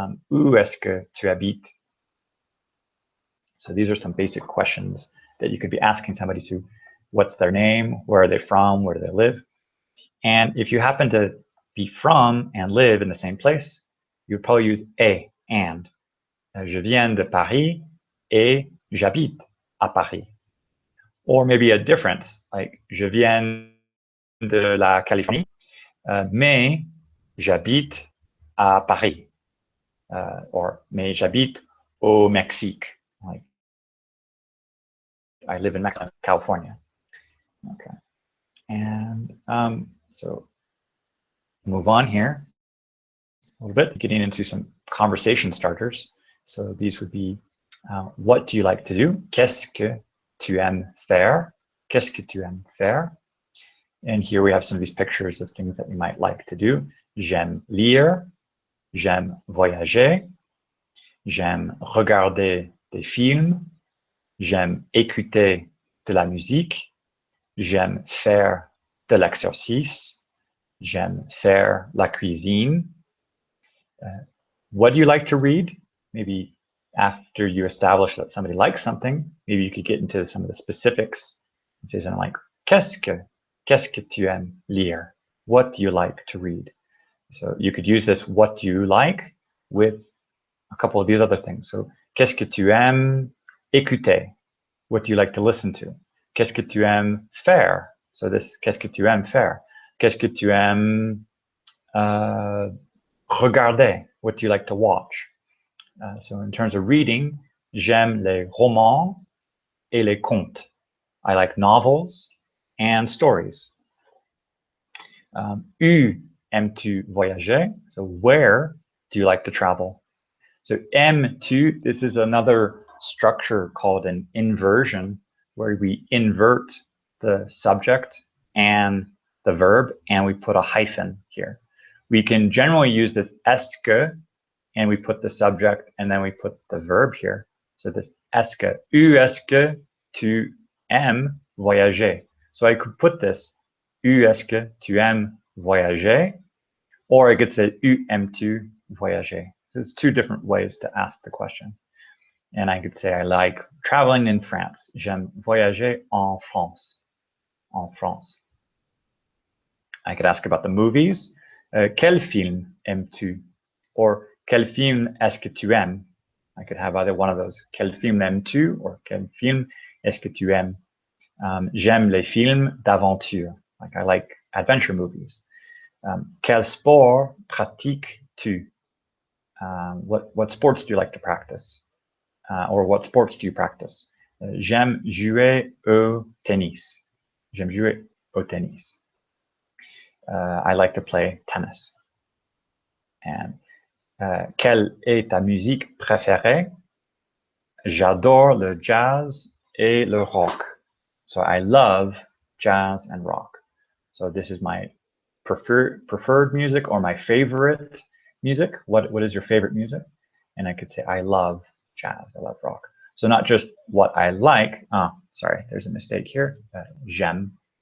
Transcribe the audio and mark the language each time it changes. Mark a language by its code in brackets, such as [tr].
[fr] Où est-ce que tu habites? [en] So these are some basic questions that you could be asking somebody to. What's their name? Where are they from? Where do they live? And if you happen to be from and live in the same place, you would probably use et, and. [fr] Je viens de Paris et j'habite à Paris. [en] Or maybe a difference, like [fr] je viens de la Californie, mais j'habite à Paris. [en] Or [fr] mais j'habite au Mexique. [en] Like I live in Mexico, California. Okay. And so move on here a little bit, getting into some conversation starters. So these would be, what do you like to do? [fr] Qu'est-ce que tu aimes faire? Qu'est-ce que tu aimes faire? [en] And here we have some of these pictures of things that you might like to do. [fr] J'aime lire. J'aime voyager. J'aime regarder des films. J'aime écouter de la musique. J'aime faire de l'exercice. J'aime faire la cuisine. [en] What do you like to read? Maybe after you establish that somebody likes something, maybe you could get into some of the specifics and say something like, [fr] qu'est-ce que tu aimes lire? [en] What do you like to read? So you could use this what do you like with a couple of these other things. So, [fr] qu'est-ce que tu aimes écouter? [en] What do you like to listen to? [fr] Qu'est-ce que tu aimes faire? [en] So this, [fr] qu'est-ce que tu aimes faire? Qu'est-ce que tu aimes regarder? [en] What do you like to watch? So in terms of reading, [fr] j'aime les romans et les contes. [en] I like novels and stories. [fr] Où aimes-tu voyager? [en] So where do you like to travel? So aimes-tu, this is another structure called an inversion, where we invert the subject and the verb, and we put a hyphen here. We can generally use this est-ce que, and we put the subject, and then we put the verb here. So this est-ce que, [fr] où est-ce que tu aimes voyager? [en] So I could put this, [fr] est-ce que tu aimes voyager? [en] Or I could say, [fr] aimes-tu voyager? [en] There's two different ways to ask the question. And I could say, I like traveling in France. [fr] J'aime voyager en France. En France. [en] I could ask about the movies. [fr] Quel film aimes-tu? [en] Or [fr] quel film est-ce que tu aimes? [en] I could have either one of those. [fr] Quel film aimes-tu? [en] Or [fr] quel film est-ce que tu aimes? J'aime les films d'aventure. [en] Like I like adventure movies. [fr] Quel sport pratiques-tu? [en] What sports do you like to practice? Or what sports do you practice? [fr] J'aime jouer au tennis. J'aime jouer au tennis. [en] I like to play tennis. And [fr] quelle est ta musique préférée? J'adore le jazz et le rock. [en] So I love jazz and rock. So this is my preferred music or my favorite music. What is your favorite music? And I could say I love jazz, I love rock. So not just what I like. Sorry, there's a mistake here. J'aime.